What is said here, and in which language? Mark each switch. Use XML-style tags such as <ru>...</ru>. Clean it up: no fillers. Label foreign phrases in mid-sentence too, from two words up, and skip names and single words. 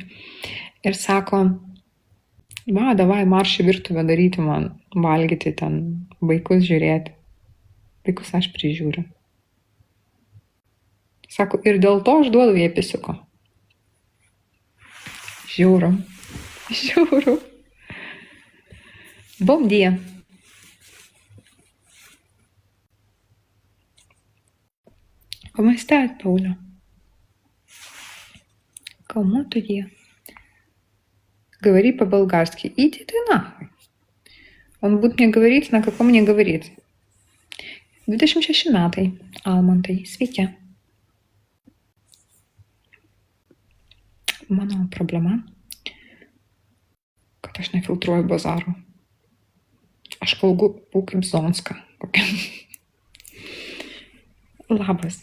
<lt>Ir sako, davai marš į virtuvę daryti man, valgyti ten, vaikus žiūrėti. Vaikus aš prižiūriu. Sako, ir dėl to aš duodu jai pisiuko. Žiūriu.</lt> <pt>Bom dia.</pt> <es>¿Cómo estás, Paula? ¿Cómo tu día?</es> <ru>Говори по-болгарски. Иди ты нахуй. Он будет мне говорить, на каком мне говорить.</ru> <lt>26 metai. Almantai, sveiki. Mano problema, kad aš nefiltruoju bazarų. Aš kalbu kaip zonska. Labas.</lt>